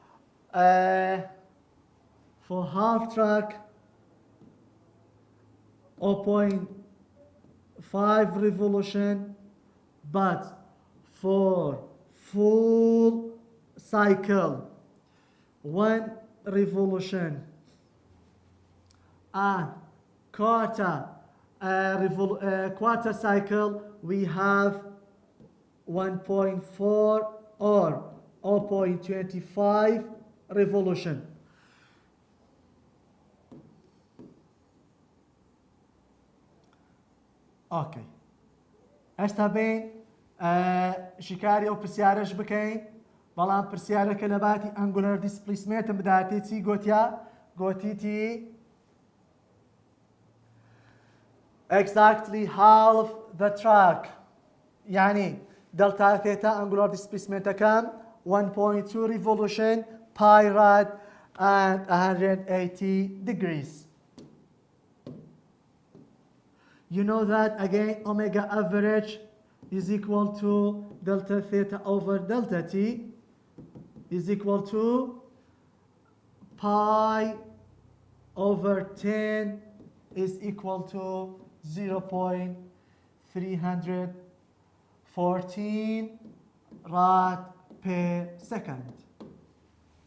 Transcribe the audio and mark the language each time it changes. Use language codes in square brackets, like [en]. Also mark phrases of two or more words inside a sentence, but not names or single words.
[en] For half track 0.5 revolution, but for full cycle 1 revolution, and quarter cycle we have 1.4 or 0.25 revolution. Okay. [ckb] ئێستا بین شکاری ئەو پرسیارەش بکەین، بەڵام پرسیارەکە لە باتی [en] angular displacement [ckb] بداتێ چی گوتیتی [en] exactly half the track، یعنی دلتا ثێتا ئەنگولەر دیسپلیسمنتەکەم 1.2 revolution pi rad and 180 degrees. You know that again omega average is equal to delta theta over delta t is equal to pi over 10 is equal to 0.314 rad per second.